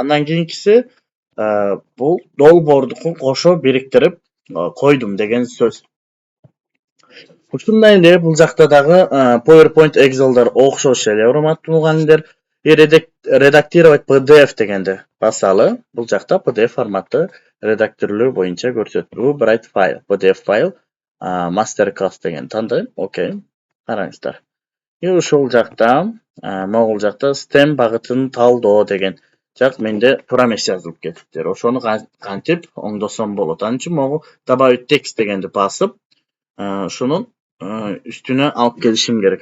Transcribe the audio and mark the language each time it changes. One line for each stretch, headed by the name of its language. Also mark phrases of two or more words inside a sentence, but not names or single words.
Kyrgyz: Андан кийинкиси бул долбоордуку кошо бириктирип койдум деген сөз. Ушундай эле бул жакта дагы PowerPoint, Excel'дар окшош эле, урматтуу мугалимдер. Редактировать PDF дегенди басалы. Бул жакта PDF форматы редактирлөө боюнча көрсөтүү.
English: Write file,
Kyrgyz: PDF файл,
English: master class
Kyrgyz: деген тандайм. Окей. Караңыздар. Ушул жакта, могул жакта STEM багытын талдоо деген жак менде туура эмес жазылып кетиптир. Ошону кантип оңдосом болот? Ал үчүн могу
Russian: добавить текст
Kyrgyz: дегенди басып, ушунун үстүнө алып келишим керек.